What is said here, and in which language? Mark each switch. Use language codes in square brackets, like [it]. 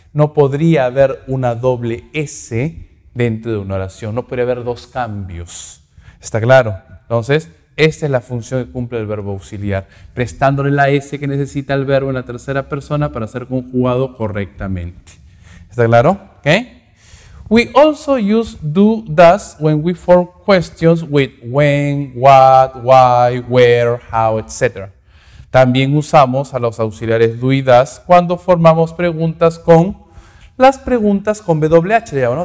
[es] No podría haber una doble S dentro de una oración. No podría haber dos cambios. ¿Está claro? Entonces, esta es la función que cumple el verbo auxiliar, prestándole la S que necesita el verbo en la tercera persona para ser conjugado correctamente. ¿Está claro? Okay. [en] We also use do, does when we form questions with when, what, why, where, how, etc. [es] También usamos a los auxiliares do y does cuando formamos preguntas con las preguntas con WH, ¿no?